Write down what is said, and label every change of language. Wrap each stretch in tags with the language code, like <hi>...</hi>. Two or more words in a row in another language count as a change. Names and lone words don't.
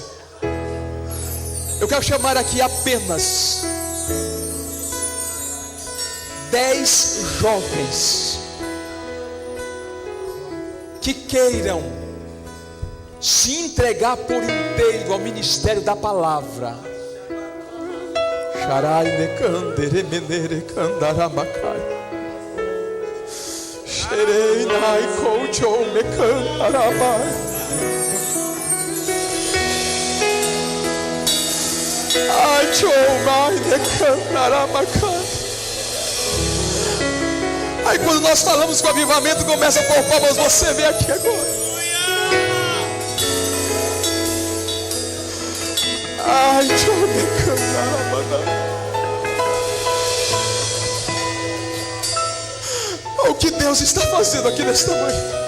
<pt>Eu quero chamar aqui apenas 10 jovens que queiram se entregar por inteiro ao ministério da palavra. Sharai me candere menere candaramacai. Sherei nai coachou me candaramai. Ai, chou mai me candaramacai. Aí quando nós falamos com avivamento, começa a pôr palmas, você vem aqui agora. Ai, deixa eu me cantar. O que Deus está fazendo aqui nesta manhã.</pt>